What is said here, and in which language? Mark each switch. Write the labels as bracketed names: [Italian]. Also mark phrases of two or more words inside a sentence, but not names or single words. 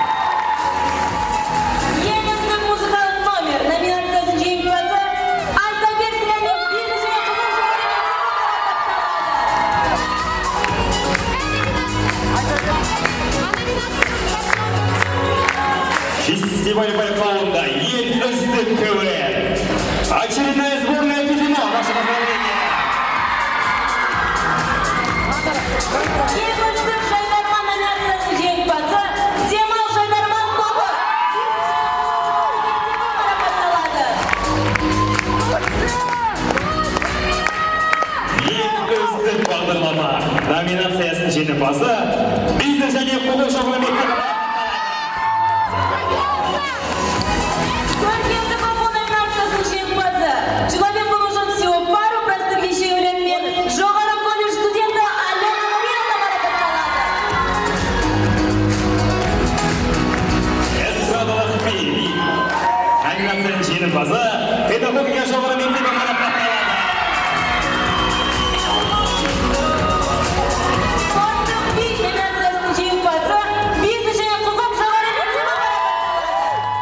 [Kazakh] Ең үздік музыкалық номер номинациясының жеңімпазы Альтабек Сәлем бизнес және құқық жоғары мектебі марапатталады. Фестиваль байқауында ең үздік КВН. [Russian] Очередная сборная Тюзина. Ваше поздравление. [Kazakh] Ең үздік Жайдарман номинациясының жеңімпазы Темал Жайдарман тобы марапатталады. Ең үздік бағдарлама номинациясының жеңімпазы бизнес және құқық жоғары мектебі марапатталады. Көркемдік оқу номинациясының жеңімпазы Человеку нужен всего пару простых вещей өлеңмен жоғары колледж студенті Алена Нуриловна марапатталады. Эстрадалық би номинациясының жеңімпазы педагогика жоғары мектебі марапатталады. Спорттық би номинациясының жеңімпазы бизнес және құқық жоғары мектебі марапатталады.